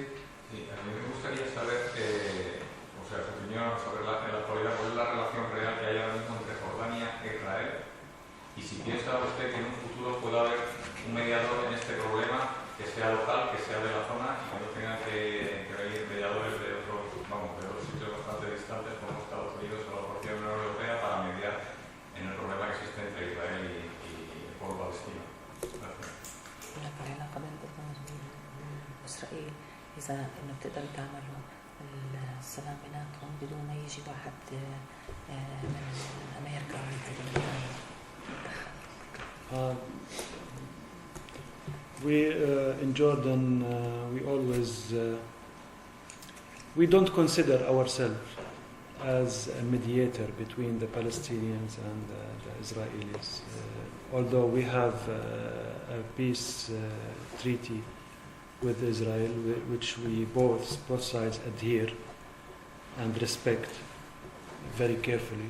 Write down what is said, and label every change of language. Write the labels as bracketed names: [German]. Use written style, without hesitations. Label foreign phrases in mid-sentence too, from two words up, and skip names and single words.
[Spanish] Sí, a mí me gustaría saber, su opinión sobre en la actualidad, cuál es la relación real que hay ahora mismo entre Jordania e Israel, y si piensa usted que en un futuro pueda haber un mediador en este problema que sea local, que sea de la zona y que no tengan que venir mediadores de otros sitios bastante distantes como Estados Unidos o la propia Unión Europea para mediar en el problema que existe entre Israel y el pueblo palestino. Gracias. [Arabic] إسرائيل إذا إنه بتقدروا تعملوا السلام بيناتهم بدون ما يجي واحد من أمريكا [English] We in Jordan, we always we don't consider ourselves as a mediator between the Palestinians and the Israelis. Although we have a peace treaty with Israel, which we both sides adhere and respect very carefully.